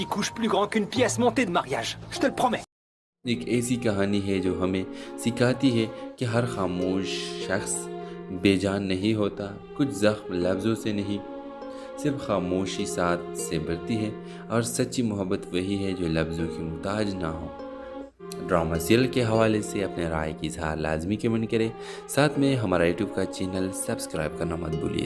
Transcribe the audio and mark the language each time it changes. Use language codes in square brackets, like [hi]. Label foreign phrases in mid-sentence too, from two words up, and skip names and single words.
[fr] Il couche plus grand qu'une pièce montée de mariage, je te le promets. [ur] ایک ایسی کہانی ہے جو ہمیں سکھاتی ہے کہ ہر خاموش شخص بے جان نہیں ہوتا، کچھ زخم لفظوں سے نہیں، صرف خاموشی ساتھ سے بڑھتی ہے، اور سچی محبت وہی ہے جو لفظوں کی محتاج نہ ہو۔ [en] drama serial [ur] کے حوالے سے اپنے رائے کی اظہار لازمی کمنٹ کریں، ساتھ میں ہمارا یوٹیوب کا چینل سبسکرائب کرنا مت بھولیے۔